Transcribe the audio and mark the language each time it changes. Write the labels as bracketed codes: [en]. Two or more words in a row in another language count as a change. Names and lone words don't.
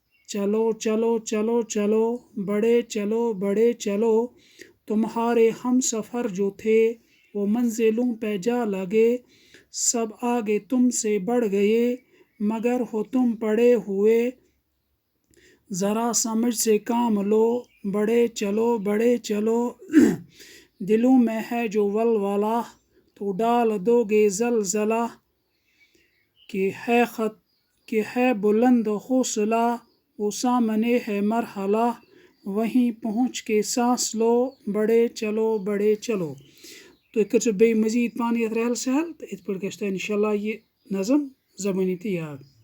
[ur] چلو بڑے چلو تمہارے ہم سفر جو تھے وہ منزلوں پہ جا لگے سب آگے تم سے بڑھ گئے مگر ہو تم پڑے ہوئے ذرا سمجھ سے کام لو بڑے چلو دلوں میں ہے جو ولولہ تو ڈال دو گے زلزلہ کہ ہے بلند حوصلہ وہ سامنے ہے مرحلہ وہیں پہنچ کے سانس لو بڑے چلو [ks] تُہۍ کٔرزیو بیٚیہِ مزیٖد پانہٕ یَتھ رحل سہل تہٕ یِتھ پٲٹھۍ گژھِ تۄہہِ [ar] اِنشاء اللہ [ks] یہِ نظم زبٲنی تہِ یاد